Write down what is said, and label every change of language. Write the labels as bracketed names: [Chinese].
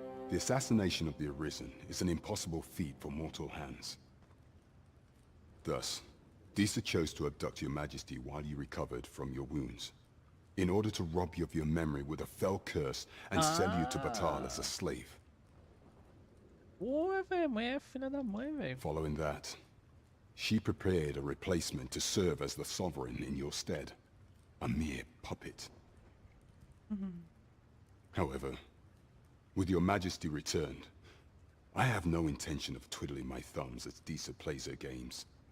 [English] The assassination of the Arisen is an impossible feat for mortal hands. Thus, Disa chose to abduct your Majesty while you recovered from your wounds, in order to rob you of your memory with a fell curse and sell you to Batal as a slave. [Portuguese] Ué, velho, mãe é filha da mãe, velho. [English] Following that, she prepared a replacement to serve as the sovereign in your stead. A mere puppet. However, with your Majesty returned, I have no intention of twiddling my thumbs as Disa plays her games.